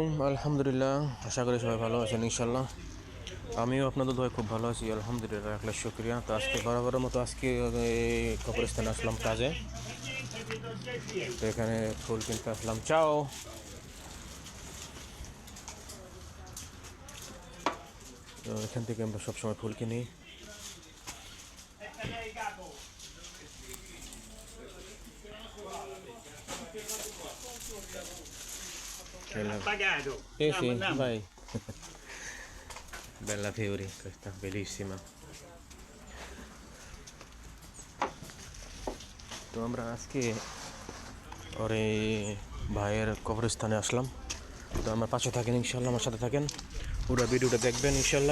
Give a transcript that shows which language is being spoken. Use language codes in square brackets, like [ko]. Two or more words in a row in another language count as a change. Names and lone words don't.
[bn] আলহামদুলিল্লাহ, আশা করি সবাই ভালো আছেন ইনশাল্লাহ। আমিও আপনাদের দোয়ায় খুব ভালো আছি আলহামদুলিল্লাহ, এক লাখ শুক্রিয়া। তো আজকে বরাবরের মতো আজকে কবরস্থানে আসলাম কাজে। তো এখানে ফুল কিনতে আসলাম। চাও, তো এখান থেকে আমরা সবসময় ফুল কিনি। [it] Pagato. Sì, sì, Andiamo. vai. Bella Fiori, questa bellissima. [bn] তো আমরা আজকে ওরে ভাইয়ের কবরস্থানে আসলাম। তো আমার পাশে থাকেন ইনশাল্লাহ, আমার সাথে থাকেন, পুরো ভিডিওটা দেখবেন ইনশাল্লাহ।